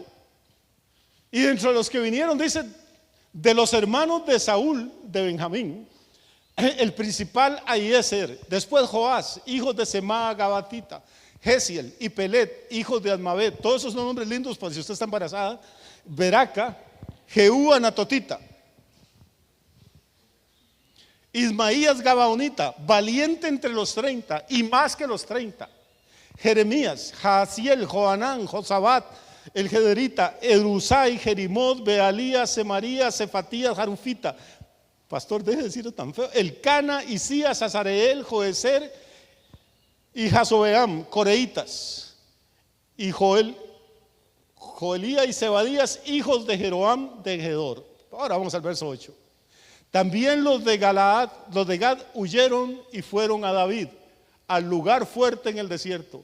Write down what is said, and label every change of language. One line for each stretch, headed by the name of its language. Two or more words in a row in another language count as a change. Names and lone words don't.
Spanish: Y dentro de los que vinieron, dice, de los hermanos de Saúl, de Benjamín, el principal Ahiezer, después Joás, hijos de Semá Gabatita, Gesiel y Pelet, hijos de Admabet. Todos esos son nombres lindos para si usted está embarazada. Beraca, Jehú Anatotita, Ismaías Gabaonita, valiente entre los 30 y más que los 30. Jeremías, Jaasiel, Joanán, Josabat, el Gederita, Edusai, Jerimot, Bealías, Semarías, Cefatías, Jarufita. Pastor, deje de decirlo tan feo. Elcana, Isías, Azareel, Joezer y Jasobeam, coreitas. Y Joelía y Zebadías, hijos de Jeroam de Gedor. Ahora vamos al verso 8. También los de Galaad, los de Gad huyeron y fueron a David, al lugar fuerte en el desierto.